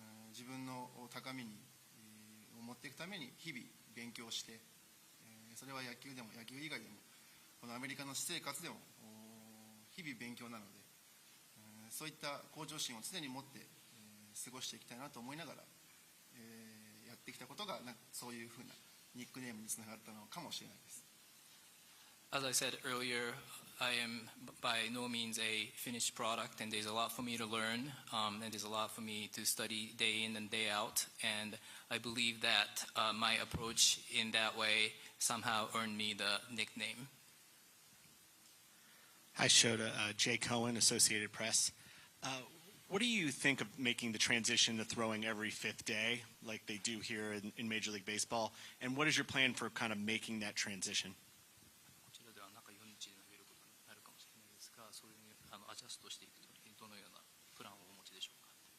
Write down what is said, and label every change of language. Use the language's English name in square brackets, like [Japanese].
[Japanese] 自分の高みに持っていくために日々勉強して、それは野球でも野球以外でもこのアメリカの私生活でも日々勉強なので、そういった向上心を常に持って過ごしていきたいなと思いながらやってきたことがそういうふうなニックネームにつながったのかもしれないです。 [English] As I said earlier, I am by no means a finished product, and there's a lot for me to learn, and there's a lot for me to study day in and day out. And I believe that my approach in that way somehow earned me the nickname. Hi, Shota. Jay Cohen, Associated Press. What do you think of making the transition to throwing every fifth day, like they do here in Major League Baseball? And what is your plan for kind of making that transition? [Japanese] こちらでは中4日で投げることになるかもしれないですが、そういうアジャストしていくときにどのようなプランをお持ちでしょうか。